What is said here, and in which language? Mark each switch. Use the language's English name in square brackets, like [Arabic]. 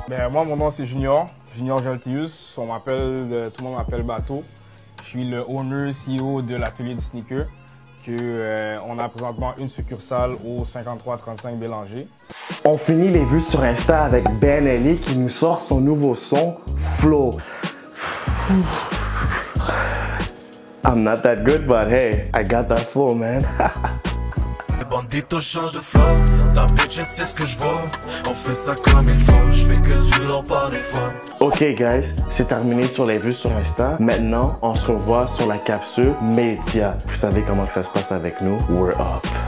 [French] Ben, moi, mon nom c'est Junior. Junior Jolteus, tout le monde m'appelle Bateau. Je suis le owner CEO de l'atelier du sneaker. On a présentement une succursale au 5335 Bélanger. On finit les vues sur Insta avec Ben Ellie qui nous sort son nouveau son, Flow. [English] I'm not that good, but hey, I got that flow, man. [French] Bandito change de flow, ta bitch elle sait ce que je vaux. On fait ça comme il faut, je fais que tu leur par des fois. Ok guys, c'est terminé sur les vues sur Insta. Maintenant, on se revoit sur la capsule média. Vous savez comment que ça se passe avec nous? [English] We're up.